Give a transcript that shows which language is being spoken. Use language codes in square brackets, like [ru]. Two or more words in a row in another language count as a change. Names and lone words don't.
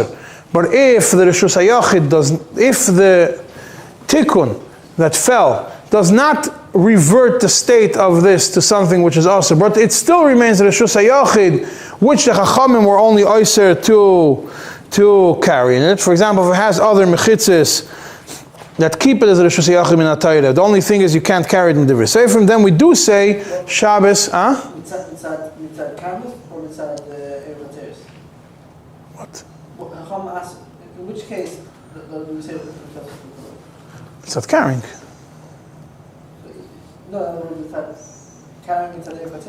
[en] But if the [he] reshus hayachid [en] if the tikkun that fell does not revert the state of this to something which is asur, but it still remains the [he] reshus hayachid, [en] which the chachamim were only asur to carry in it. For example, if it has other mechitzis that keep it as a [he] reshus hayachid min hatayra, [en] the only thing is you can't carry it in the Seifrim, then we do say Shabbos, [he] Mitzad Carmelis or mitzad Erev? [en] What? Chama asked, in which case do we say Mitzad carrying. No, mitzad carrying [he] mitzad Erev [en] or